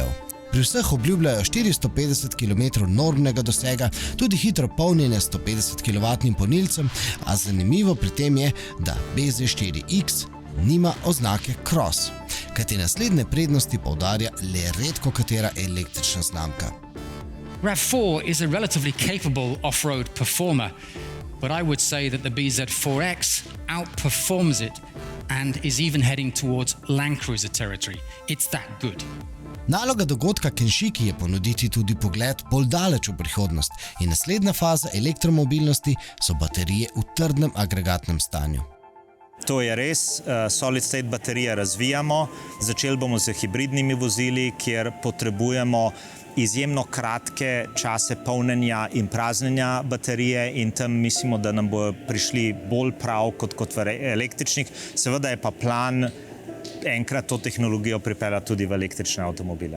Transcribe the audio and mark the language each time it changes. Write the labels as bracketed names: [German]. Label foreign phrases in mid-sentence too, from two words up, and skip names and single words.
[Slovenian] Pri vseh obljubljajo 450 km normnega dosega, tudi hitro polnjenje 150 kW polnilcem, a zanimivo pri tem je, da BZ4X nima oznake Cross, kajti naslednje prednosti poudarja le redko katera električna znamka. [English] RAV4 is a relatively capable off-road performer, but I would say that the BZ4X outperforms it and is even heading towards Land Cruiser territory. It's that good. [Slovenian] Naloga dogodka Kenshiki je ponuditi tudi pogled bolj daleč v prihodnost in naslednja faza elektromobilnosti so baterije v trdnem agregatnem stanju. To je res, [English] solid state [Slovenian] baterije razvijamo, začeli bomo z hibridnimi vozili, kjer potrebujemo izjemno kratke čase polnjenja in praznjenja baterije in tam mislimo, da nam bodo prišli bolj prav kot v električnih. Seveda je pa plan enkrat to tehnologijo pripeljati tudi v električne avtomobile.